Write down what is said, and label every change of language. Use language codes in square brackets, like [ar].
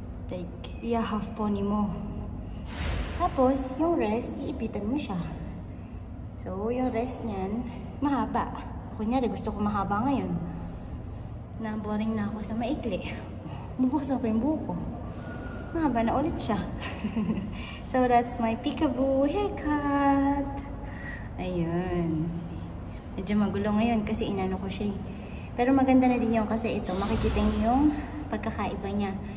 [tl] Like, i-half pony mo. Tapos, yung rest, iipitan mo siya. So, yung rest niyan, mahaba. Kunyari, gusto ko mahaba ngayon. Na-boring na ako sa maikli. Bubuksan ko yung buhok ko. Mahaba na ulit siya. [en] So, that's my Peekaboo haircut. [tl] Ayun. Medyo magulo ngayon kasi inano ko siya. Pero maganda na din yun kasi ito, makikita niyo yung pagkakaiba niya.